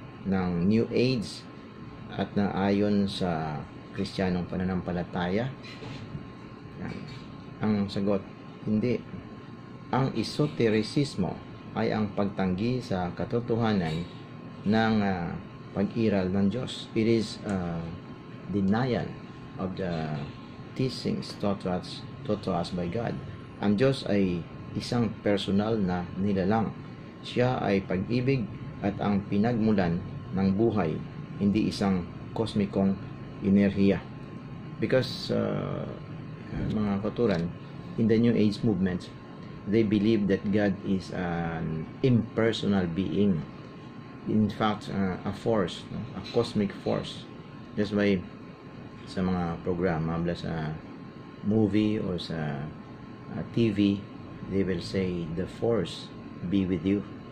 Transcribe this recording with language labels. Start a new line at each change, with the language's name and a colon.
Filipino: ng New Age at na ayon sa Kristiyanong pananampalataya? Ang sagot, hindi. Ang esotericismo ay ang pagtanggi sa katotohanan ng pag-iral ng Diyos.
English: It is denial of the teachings taught to us by God.
Filipino: Ang Diyos ay isang personal na nilalang. Siya ay pag-ibig at ang pinagmulan ng buhay, hindi isang kosmikong enerhiya. Because mga katuran,
English: in the New Age movement, they believe that God is an impersonal being. In fact, a force, a cosmic force. That's why
Filipino: sa mga programa,
English: sa movie or sa TV, they will say, the force be with you.